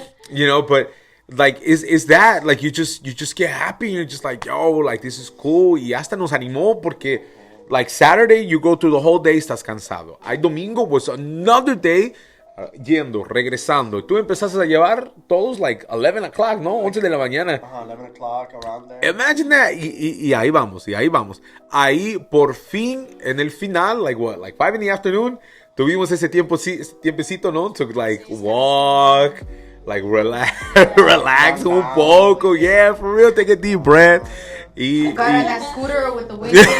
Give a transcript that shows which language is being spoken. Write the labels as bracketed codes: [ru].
[en] You know, but like, is that, like, you just get happy and you're just like, yo, like, this is cool. [es] Y hasta nos animó porque, [en] like, Saturday, you go through the whole day, [es] estás cansado. [en] Ay, domingo was another day. [es] Yendo, regresando. Tú empezaste a llevar todos [en] like 11 o'clock, [es] ¿no? 11 de la mañana. [en] 11 o'clock, around there. Imagine that. [es] Y ahí vamos, Ahí, por fin, en el final, [en] like 5 in the afternoon, [es] tuvimos ese tiempecito, ¿no? [en] To like walk, like relax [es] un poco. [en] Yeah, for real, take a deep breath. Got on that scooter with the wind.